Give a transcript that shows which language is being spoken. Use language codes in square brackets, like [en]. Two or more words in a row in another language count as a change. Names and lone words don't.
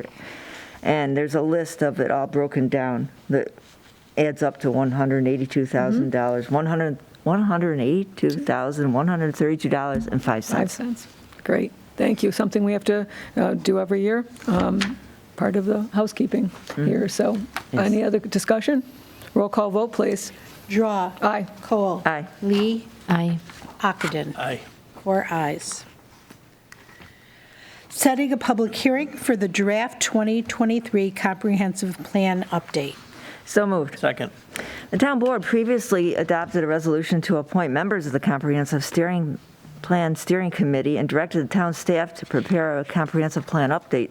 [en] And there's a list of it all broken down that adds up to $182,000, $182,132.05. 5 cents. Great. Thank you. Something we have to do every year, part of the housekeeping here. So any other discussion? Roll call vote, please. Drawe. Aye. Kohl. Aye. Lee. Aye. Ockenden. Aye. 4 ayes. Setting a public hearing for the draft 2023 comprehensive plan update. So moved. Second. The town board previously adopted a resolution to appoint members of the Comprehensive Plan Steering Committee and directed the town staff to prepare a comprehensive plan update.